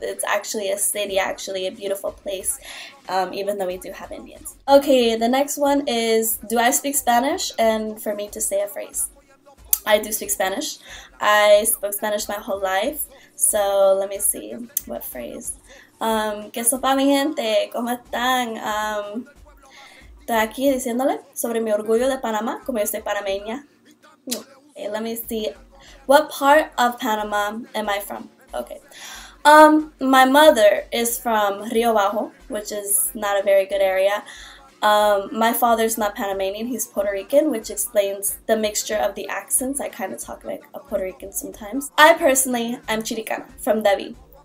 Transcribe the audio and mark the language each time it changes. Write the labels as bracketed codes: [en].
[en] It's actually a city, actually a beautiful place, even though we do have Indians. Okay, the next one is, do I speak Spanish? And for me to say a phrase. I do speak Spanish. I spoke Spanish my whole life. So let me see, what phrase? [es] Que sopa mi gente, ¿cómo están? Estoy aquí diciéndole sobre mi orgullo de Panamá, como yo soy panameña. [en] Okay, let me see. What part of Panama am I from? Okay. My mother is from Rio Bajo, which is not a very good area. My father's not Panamanian, he's Puerto Rican, which explains the mixture of the accents. I kind of talk like a Puerto Rican sometimes. I personally am Chiricana, from David.